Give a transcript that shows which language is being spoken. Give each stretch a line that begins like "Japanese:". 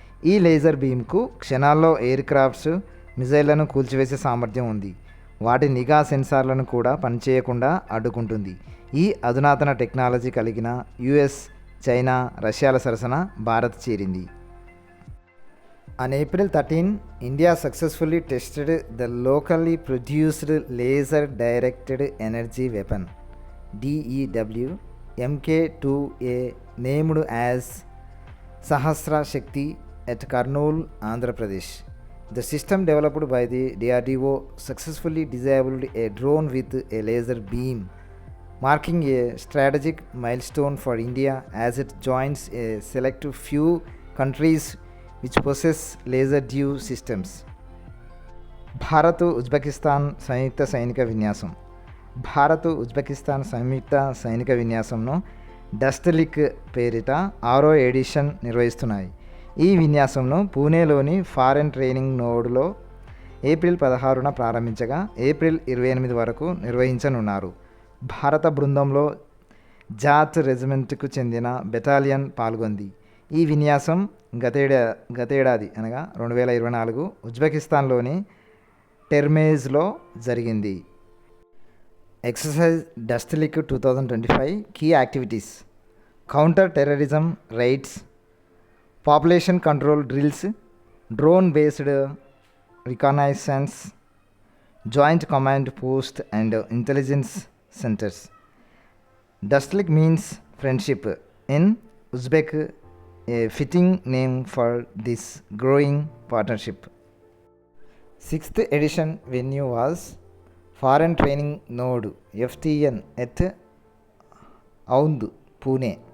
Telugu: ఈ లేజర్ బీమ్కు క్షణాల్లో air crafts, మిజైళ్లను కూల్చివేసే సామర్థ్యం ఉంది. వాటి నిఘా సెన్సార్లను కూడా పనిచేయకుండా అడ్డుకుంటుంది. ఈ అధునాతన టెక్నాలజీ కలిగిన యుఎస్, చైనా, రష్యాల సరసన భారత్ చేరింది.
English: On April 13, India successfully tested the locally produced laser directed energy weapon DEW MK2A, named as Sahasra Shakti, at Kurnool, Andhra Pradesh. The system developed by the DRDO successfully disabled a drone with a laser beam, marking a strategic milestone for India as it joins a select few countries which possess laser DEW systems.
Telugu: Bharat Uzbekistan సంయుక్త సైనిక విన్యాసం. Bharat Uzbekistan సంయుక్త సైనిక విన్యాసంను డస్ట్లిక్ పేరిట 6వ edition నిర్వహిస్తున్నాయి. ఈ విన్యాసంను పూణేలోని foreign training నోడ్లో April 16న ప్రారంభించగా April 28 వరకు నిర్వహించనున్నారు. భారత బృందంలో జాట్ రెజిమెంట్కు చెందిన బెటాలియన్ పాల్గొంది. ఈ విన్యాసం గతేడాది అనగా 2024 ఉజ్బెకిస్తాన్లోని టెర్మేజ్లో జరిగింది. Exercise డస్ట్లిక్ 2025 key activities: counter terrorism rides, population control drills, drone based రికగ్నైసెన్స్, joint command post and intelligence centers.
English: Dustlik means friendship in Uzbek, a fitting name for this growing partnership. 6th edition venue was Foreign Training Node FTN at Aund, Pune.